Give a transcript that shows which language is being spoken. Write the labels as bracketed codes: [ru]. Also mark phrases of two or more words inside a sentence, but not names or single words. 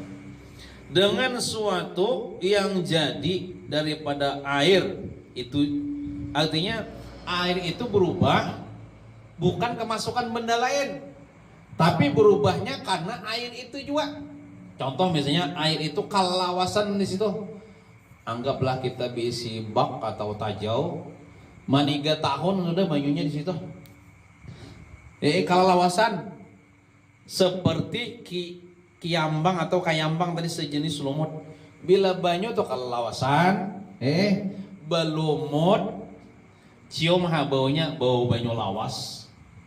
[id] Dengan suatu yang jadi daripada air itu, artinya air itu berubah bukan kemasukan benda lain, tapi berubahnya karena air itu juga. Contoh misalnya air itu kalawasan di situ, anggaplah kita diisi bak atau tajau, 3 tahun [bjn] sudah banyunya [id] di situ. Kalawasan seperti kiambang atau kayambang tadi sejenis lumut. [bjn] Bila banyu tuh kalawasan, belumut, cium baunya bau banyu lawas.